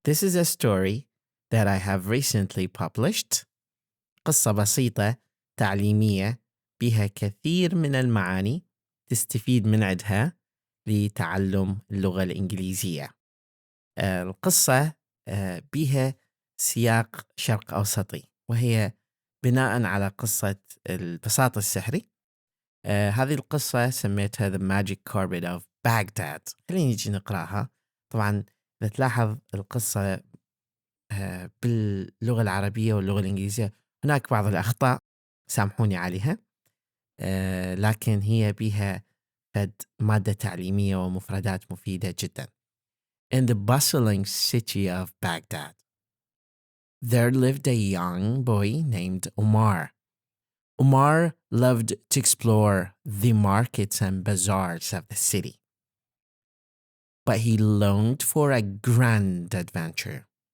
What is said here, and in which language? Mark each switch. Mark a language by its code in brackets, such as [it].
[en] This is a story that I have recently published. [ar] قصة بسيطة تعليمية بها كثير من المعاني تستفيد من عندها لتعلم اللغة الإنجليزية. القصة بها سياق شرق أوسطي، وهي بناء على قصة بساط السحري. هذه القصة سميتها The Magic Carpet of Baghdad. خلينا نجي نقرأها. طبعا إذا تلاحظ القصة باللغة العربية واللغة الإنجليزية هناك بعض الأخطاء، سامحوني عليها، لكن هي بها مادة تعليمية ومفردات مفيدة جدا. [en] In the bustling city of Baghdad, there lived a young boy named Omar. Omar loved to explore the markets and bazaars of the city, but he longed for a grand adventure.